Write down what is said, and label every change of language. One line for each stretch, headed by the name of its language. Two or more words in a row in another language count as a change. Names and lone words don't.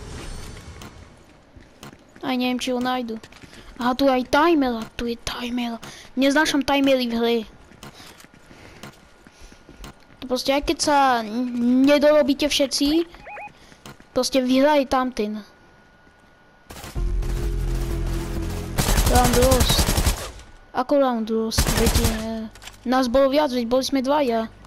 Slovak: Aj neviem, či ho nájdu. Aha, tu je aj timer, tu je timer. Neznášam timery v hre. To proste aj keď sa nedorobíte všetci, proste vyhraje tamten.
English: Round lost.
Slovak: Ako
English: round lost?
Slovak: Viete, nás bolo viac, veď boli sme dvaja.